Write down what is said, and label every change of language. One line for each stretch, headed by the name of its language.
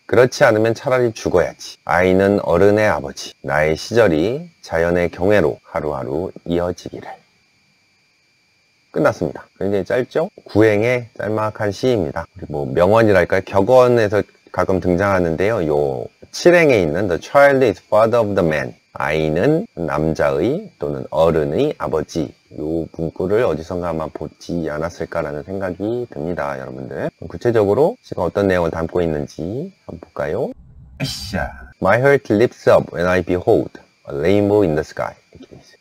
Korean: 그렇지 않으면 차라리 죽어야지. 아이는 어른의 아버지. 나의 시절이 자연의 경애로 하루하루 이어지기를. 끝났습니다. 굉장히 짧죠? 구행의 짤막한 시입니다. 뭐 명언이랄까요? 격언에서 가끔 등장하는데요. 요 7행에 있는
English: The child is father of the man.
Korean: 아이는 남자의 또는 어른의 아버지. 요 문구를 어디선가 아마 보지 않았을까라는 생각이 듭니다, 여러분들. 구체적으로 시가 어떤 내용을 담고 있는지 한번 볼까요? 아이샤.
English: My heart leaps up when I behold a rainbow in the sky. 이렇게 돼 있어요.